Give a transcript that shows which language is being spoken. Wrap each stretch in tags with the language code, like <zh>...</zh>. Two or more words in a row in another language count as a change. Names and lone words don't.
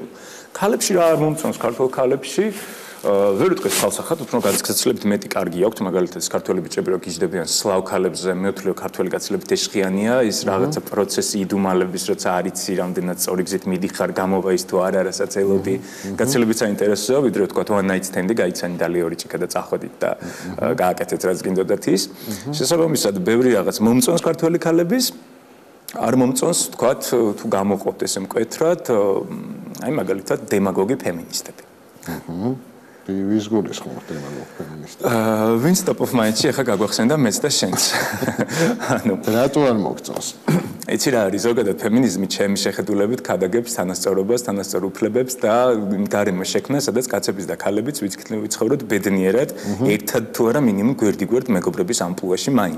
<ka>ქალებში რა არ მომწონს ქართულ ქალებში? ვერ ვიტყვი ხალხსახად, უფრო განსაცდელებით მეტი კარგი აქვს, მაგალითად ქართველი ბიჭები რო გიждდებიან სლავ ქალებზე, მეოთხე ქართველი გაცილებით ეშხიანია, ის რაღაცა პროცესი იდუმალების, როცა არიცი, რამდენად სწორი გზით მიდიხარ, გამოვა ის თუ არა, რასაც ელოდი, გაცილებით საინტერესოა, ვიდრე თქვა</ka> <en>one night stand-ი,</en> <ka>გაიცანი და ლეორი ჭიქა და წახვედით და გააკეთეთ რაც გინდოდათ ის. შესაბამისად, ბევრი რაღაც მომწონს ქართველი ქალების არ მომწონს, თქვათ, თუ გამოყოფთ ესე მკვეთრად, აი მაგალითად დემაგოგი ფემინისტები. ვის გულისხმობ დემაგოგი ფემინისტები? ვინც</ka> <en>top of mind-ში</en> <ka>ახლა გაგვახსენდა მეც და შენც. ანუ რატო არ მოგწონს? იცი რა არის, ზოგადად ფემინიზმი ჩემი შეხედულებით ქადაგებს თანასწორობას, თანასწორ უფლებებს და გარემო შექმნას, სადაც კაცებიც და ქალებიც ვიცხოვროთ ბედნიერად, ერთად თუ არა მინიმუმ გვერდიგვერდ მეგობრების ამპლუაში მაინც.</ka>